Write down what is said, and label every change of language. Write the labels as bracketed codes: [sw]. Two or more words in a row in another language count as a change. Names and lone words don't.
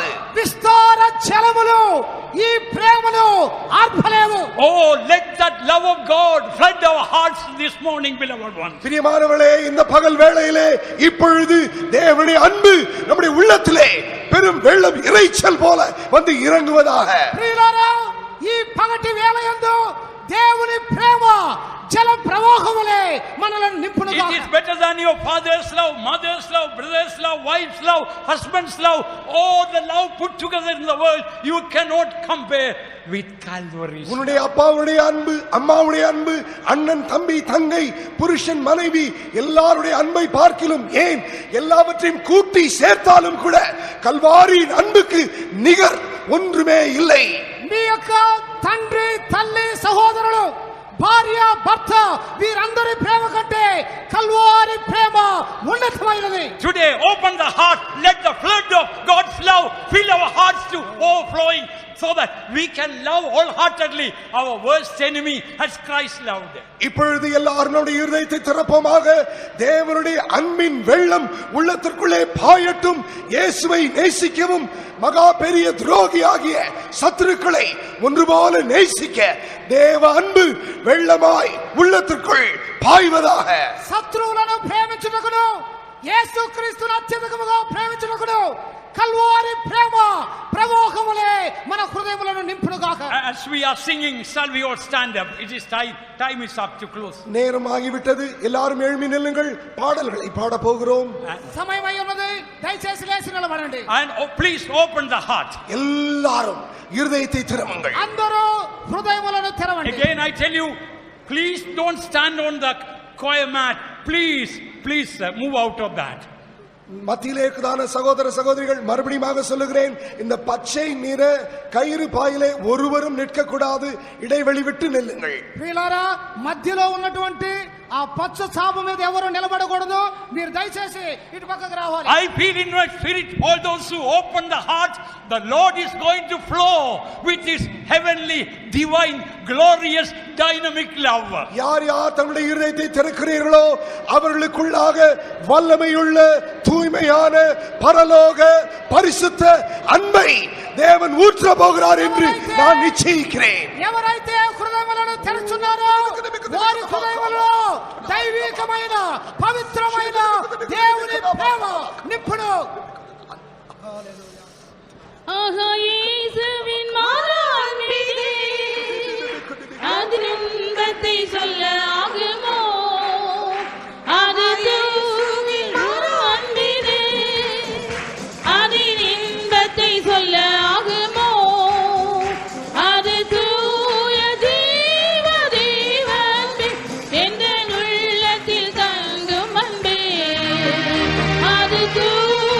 [te] విస్తార జలములు ఈ ప్రేమను ఆర్పలేవు. [en] Oh, let that love of God flood our hearts this morning, beloved ones. [ta] பிரியமானவர்களே, இந்த பகல் வேளையிலே இப்பொழுது தேவனுடைய அன்பு நம்முடைய உள்ளத்திலே பெரும் வெள்ளம் இறைச்சல் போல வந்து இறங்குவதாக. [te] ప్రియులారా, ఈ పగటి వేళయందు దేవుని ప్రేమ జల ప్రవాహములే మనలను నింపునుగా. [en] It is better than your father's love, mother's love, brother's love, wife's love, husband's love, all the love put together in the world. You cannot compare with Calvary. [ta] உன்னுடைய அப்பாவுடைய அன்பு, அம்மாவுடைய அன்பு, அண்ணன் தம்பி தங்கை, புருஷன் மனைவி எல்லாருடைய அன்பை பார்க்கிலும், ஏன் எல்லாவற்றையும் கூட்டி சேர்த்தாலும் கூட கல்வாரியின் அன்புக்கு நிகர் ஒன்றுமே இல்லை. [te] మీ యొక్క తండ్రి తల్లి సహోదరులు భార్య భర్త వీరందరి ప్రేమ కంటే కల్వారి ప్రేమ ఉన్నతమైనది. [en] Today open the heart, let the flood of God's love fill our hearts to overflowing, so that we can love wholeheartedly our worst enemy as Christ loved them. [ta] இப்பொழுது எல்லாருடைய இருதயத்தை திறப்போமாக. தேவனுடைய அன்பின் வெள்ளம் உள்ளத்திற்குள்ளே பாயட்டும். இயேசுவை நேசிக்கவும் மகா பெரிய துரோகியாகிய சத்துருக்களை ஒன்று போல நேசிக்க தேவ அன்பு வெள்ளமாய் உள்ளத்திற்குள் பாய்வதாக. [te] శత్రువులను ప్రేమించుటకును యేసుక్రీస్తును అత్యధికముగా ప్రేమించుటకును కల్వారి ప్రేమ ప్రవాహములే మన హృదయములను నింపునుగాక. [en] As we are singing, shall we all stand up? It is time is up to close. [ta] நேரம் ஆகிவிட்டது. எல்லாரும் எழும்பி நில்லுங்கள். பாடல்களை பாட போகிறோம். [te] సమయమై ఉన్నది. దయచేసి లేచి నిలబడండి. [en] And please open the heart. [ta] எல்லாரும் இருதயத்தை திறமுங்கள். [te] అందరూ హృదయములను తెరవండి. [en] Again I tell you, please don't stand on the choir mat. Please move out of that. [ta] மத்தியிலே இருக்குதான சகோதர சகோதரிகள், மறுபடியும் சொல்லுகிறேன், இந்த பச்சை நிற கயிறு பாயிலே ஒருவரும் நிற்க கூடாது. இடைவெளி விட்டு நில்லுங்கள். [te] ప్రియులారా, మధ్యలో ఉన్నటువంటి ఆ పచ్చ చాప మీద ఎవరు నిలబడకూడదు. మీరు దయచేసి ఇటు పక్కకు రావాలి. [en] I feel in my spirit, all those who open the heart, the Lord is going to flow with his heavenly, divine, glorious, dynamic love. [ta] யார் யார் தங்களுடைய இருதயத்தை திறக்கிறீர்களோ அவர்களுக்குள்ளாக வல்லமையுள்ள தூய்மையான பரலோக பரிசுத்த அன்பை தேவன் ஊற்ற போகிறார் என்று நான் நிச்சயிக்கிறேன். [te] ఎవరైతే హృదయములను తెరుచున్నారో వారి హృదయములో దైవికమైన పవిత్రమైన దేవుని ప్రేమ నింపును. [ta] ஆஹா இயேசுவின் மாறான்பிலே அதன் இன்பத்தை சொல்ல ஆகுமோ, அது தூவின் மாறான்பிலே அதன் இன்பத்தை சொல்ல ஆகுமோ, அது தூய ஜீவ தேவன்பே எந்த உள்ளத்தில் தங்கும் அன்பே, அது